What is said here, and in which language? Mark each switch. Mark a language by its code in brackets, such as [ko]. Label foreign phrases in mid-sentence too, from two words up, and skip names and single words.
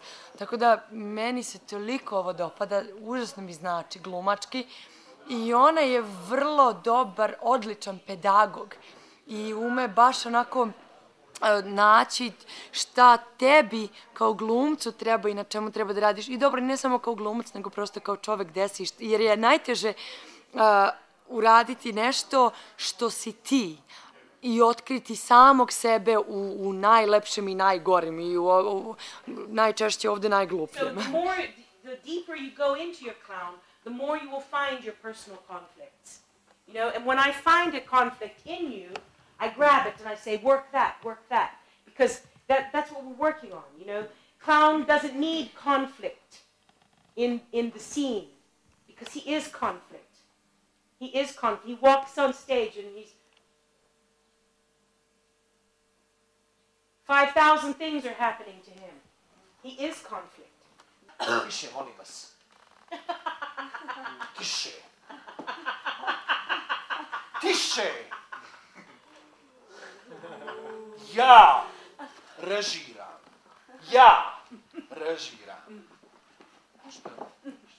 [sr] Tako da meni se toliko ovo dopada, užasno mi znači glumački i ona je vrlo dobar, odličan pedagog i ume baš onako naći šta tebi kao glumcu treba i na čemu treba da radiš. I dobro, ne samo kao glumac, nego prosto kao čovek desiš, jer je najteže uraditi nešto što si ti i otkriti samog sebe u najlepšem i najgorim i najčešće ovde najglupljem. [en] The deeper you go into your clown, the more you will find your personal conflicts. You know, and when I find a conflict in you, I grab it and I say, work that, because that's what we're working on, you know. Clown doesn't need conflict in the scene, because he is conflict. He is conflict. He walks on stage and he's 5,000 things are happening to him. He is conflict. [sr] Tiše, molim vas. Tiše. Tiše. Ja režiram. Šta?